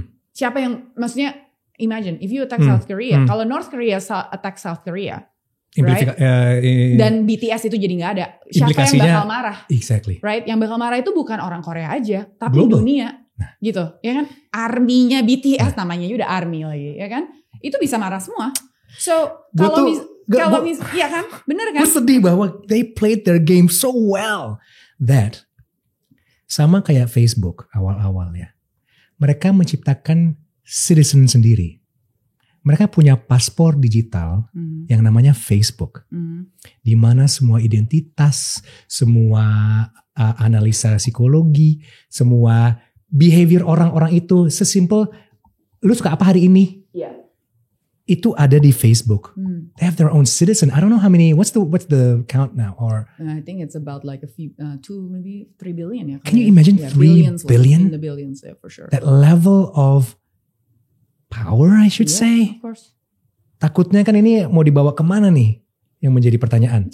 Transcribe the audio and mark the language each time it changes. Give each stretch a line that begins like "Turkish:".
Indonesian: Siapa yang, maksudnya
English: imagine if you attack South Korea,
Indonesian: kalau
English: North Korea attack South Korea, right?
Indonesian: Dan BTS itu jadi nggak ada. Siapa yang bakal marah?
English: Exactly. Right?
Indonesian: Yang bakal marah itu bukan orang Korea aja, tapi dunia. Gitu, ya kan? Arminya BTS, namanya juga army lagi, ya kan? Itu bisa marah semua. So kalau ya kan, bener kan? Gue sedih bahwa
English: they played their game so well that
Indonesian: sama kayak Facebook awal-awal ya. Mereka menciptakan citizen sendiri. Mereka punya paspor digital yang namanya Facebook, di mana semua identitas, semua analisa psikologi, semua behavior orang-orang itu sesimpel lu suka apa hari ini, itu ada di Facebook.
English: They have their own citizen. I don't know how many. What's the count now? Or I think it's about like a few, 2 maybe 3 billion ya. Can you imagine 3 billion? In the billions, yeah, for sure. That level of power, I should say. Of course.
Indonesian: Takutnya kan ini mau dibawa kemana nih? Yang menjadi pertanyaan.